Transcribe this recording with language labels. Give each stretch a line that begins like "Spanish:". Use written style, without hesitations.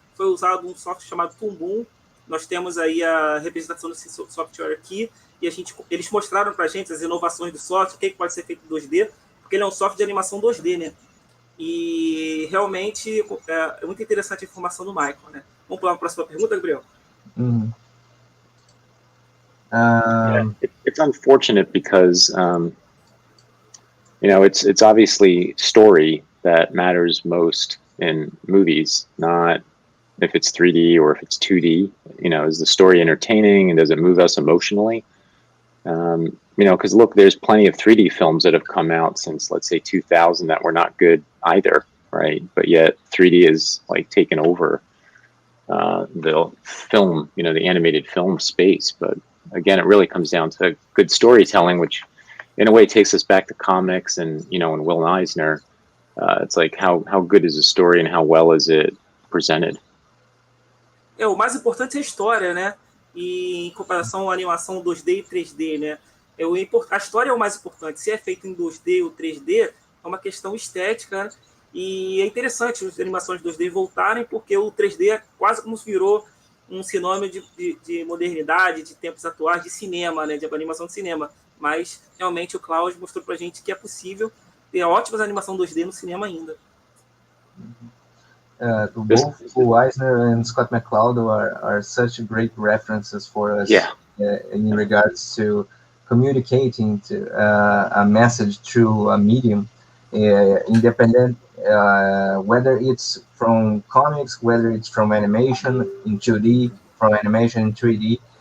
Portuguese: Foi usado um software chamado Tumbum. Nós temos aí a representação desse software aqui. E eles mostraram para a gente as inovações do software, o que pode ser feito em 2D, porque ele é um software de animação 2D, né? E realmente é muito interessante a informação do Michael, né? Vamos para a próxima pergunta, Gabriel?
English: Yeah, it's unfortunate because it's obviously story that matters most in movies, not if it's 3D or if it's 2D. Is the story entertaining and does it move us emotionally? Because look, there's plenty of 3D films that have come out since, let's say, 2000 that were not good either, right? But yet 3D is like taken over the film, the animated film space. But again, it really comes down to good storytelling, which in a way takes us back to comics and, and Will Eisner. It's like how good is the story and how well is it presented?
Portuguese: O mais importante é a história, né? E em comparação à animação 2D e 3D, né? A história é o mais importante. Se é feito em 2D ou 3D, é uma questão estética, né? E é interessante as animações 2D voltarem, porque o 3D é quase como se virou um sinônimo de modernidade, de tempos atuais, de cinema, né? De animação de cinema. Mas, realmente, o Klaus mostrou pra gente que é possível ter ótimas animações 2D no cinema ainda.
English: Both Eisner and Scott McCloud are such great references for us in regards to communicating a message through a medium, independent, whether it's from comics, whether it's from animation in 2D, from animation in 3D.